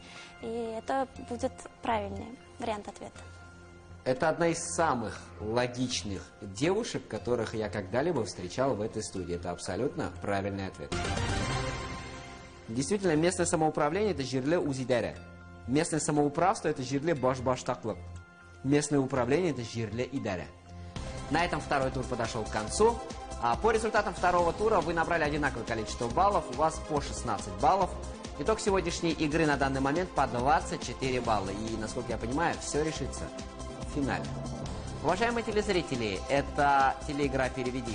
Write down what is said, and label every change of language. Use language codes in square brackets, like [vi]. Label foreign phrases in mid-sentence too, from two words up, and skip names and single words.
[ru] И это будет правильный вариант ответа. Это одна из самых логичных девушек, которых я когда-либо встречал в этой студии. Это абсолютно правильный ответ. Действительно, местное самоуправление – это [tt] жирле узидере. [ru] Местное самоуправство – это [tt] жирле баш-баш-таклык. [ru] Местное управление – это [tt] жирле идаре. [ru] На этом второй тур подошел к концу. По результатам второго тура вы набрали одинаковое количество баллов. У вас по 16 баллов. Итог сегодняшней игры на данный момент по 24 балла. И, насколько я понимаю, все решится в финале. Уважаемые телезрители, это телеигра «Переведи».